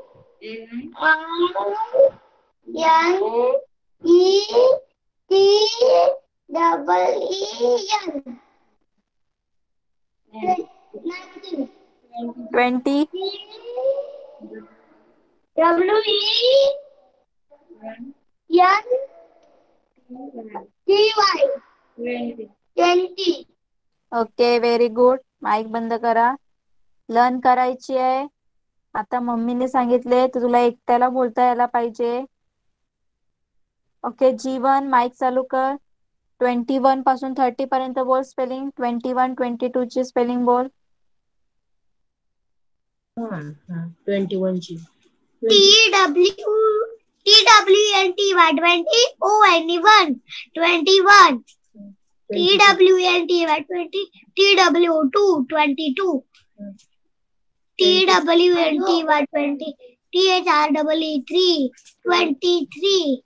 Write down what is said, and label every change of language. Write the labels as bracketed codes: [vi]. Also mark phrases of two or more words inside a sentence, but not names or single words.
[en] N E T double E N 19 20 W E N T Y 20 Okay, very good. [mr] माईक बंद करा. लर्न करायची आहे. आता मम्मीने सांगितले तर तुला एकट्याला बोलता यायला पाहिजे. ओके, जीवन माईक चालू कर. 21 पासून 30 पर्यंत बोल स्पेलिंग. 21, 22 ची स्पेलिंग बोल. 21 ची [en] TWNTY 20 ONE 21 TWNTY 20 TW2 22 TWNTY 20 THREE 23